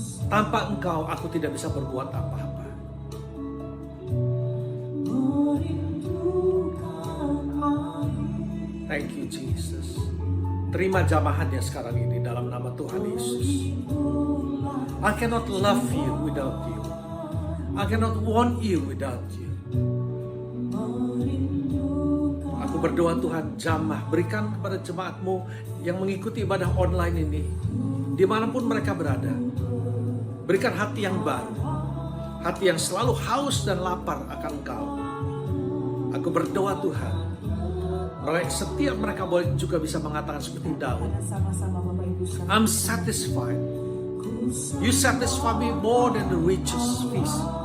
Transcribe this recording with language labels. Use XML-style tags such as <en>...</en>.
<id>Tanpa Engkau aku tidak bisa berbuat apa-apa. Thank you Jesus. Terima jamahannya sekarang ini dalam nama Tuhan Yesus.</id> <en>I cannot love you without you. I cannot want you without you.</en> <id>Aku berdoa Tuhan, jamah berikan kepada jemaat-Mu yang mengikuti ibadah online ini, dimanapun mereka berada. Berikan hati yang baru, hati yang selalu haus dan lapar akan Engkau. Aku berdoa Tuhan, setiap mereka boleh juga bisa mengatakan seperti Daud, I'm satisfied.</id> <en>You satisfy me more than the richest feast.</en>